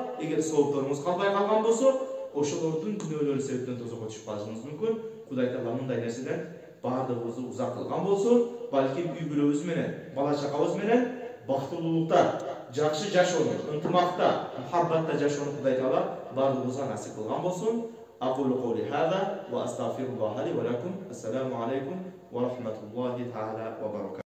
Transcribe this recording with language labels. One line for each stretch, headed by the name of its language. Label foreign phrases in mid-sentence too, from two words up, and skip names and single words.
Kyrgyz: Эгер соопторуңуз калбай калган болсо, ошолордун күнөөлөрү себептен тозокко түшүп калышыңыз мүмкүн. Кудай Таала мындай нерседен баардыгыбызды узак кылган болсун. Балким үй бүлөбүз менен, бала чакабыз менен бактылуулукта, жакшы жашоону, ынтымакта, мухаббатта жашоону Кудай Таала баардыгыбызга насип кылган болсун.
Arabic: أقول قولي هذا وأستغفر الله لي ولكم. السلام عليكم ورحمة الله تعالى وبركاته.